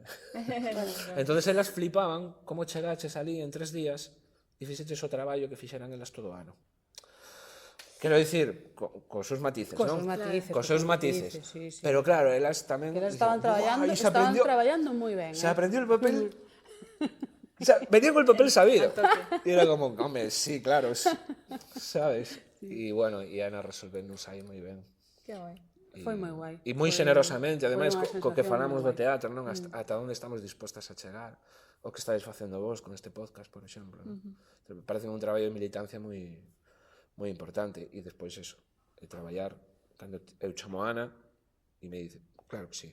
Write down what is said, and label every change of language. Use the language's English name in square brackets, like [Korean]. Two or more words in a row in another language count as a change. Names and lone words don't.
[Galician] Entonces elas flipaban como chegaches ali en 3 días e fixeches o traballo que fixeran elas todo o ano. Quero dicir, cos seus matices, non? Cos seus matices. Sí. Pero claro, elas tamén... Que elas estaban traballando moi ben. [Spanish] Se aprendió el papel... O sea, venía con el papel sabido. Y era como, hombre, sí, claro, ¿sabes? Y bueno, y Ana resolvéndonos [Galician] aí moi ben. Que guai. Foi moi guai. E moi generosamente, ademais, co que falamos do teatro, non? Ata onde estamos dispostas a chegar. O que estáis facendo vos con este podcast, por exemplo. Me parece un traballo de militancia moi importante. E despois eso, de traballar, cando eu chamo a Ana, e [Spanish] me dice, claro que sí.